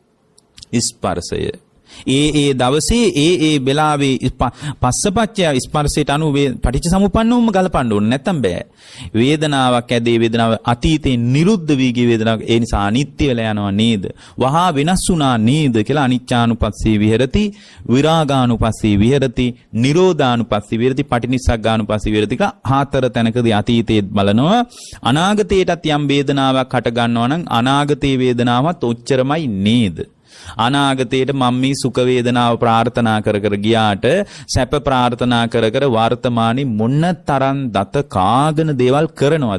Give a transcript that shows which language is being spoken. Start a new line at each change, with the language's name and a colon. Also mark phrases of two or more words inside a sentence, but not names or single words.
Sinhala: ස්පර්ශය. ඒ දවසේ ඒ වෙලාවේ පස්සපච්චය ස්පර්ශයට අනුව පටිච්චසමුප්පන්නවම ගලපන්න ඕනේ නැත්තම් බෑ. වේදනාවක් ඇදී වේදනාව අතීතේ නිරුද්ධ වී ගිය වේදනාවක් ඒ නිසා අනිත්‍ය වෙලා යනවා නේද? වහා වෙනස් වුණා නේද කියලා
Pali: අනිච්චානුපස්සී විහෙරති, විරාගානුපස්සී විහෙරති, නිරෝධානුපස්සී විහෙරති, පටිනිස්සග්ගානුපස්සී විහෙරති
Sinhala: කියලා හතර තැනකදී අතීතයේ බලනවා. අනාගතයටත් යම් වේදනාවක් හට ගන්නවා නම් අනාගතයේ වේදනාවත් ඔච්චරමයි නේද? අනාගතයට මම මේ සුඛ වේදනාව ප්‍රාර්ථනා කර ගියාට සැප ප්‍රාර්ථනා කර වර්තමානයේ මොන තරම් දත කාගෙන දේවල් කරනවද?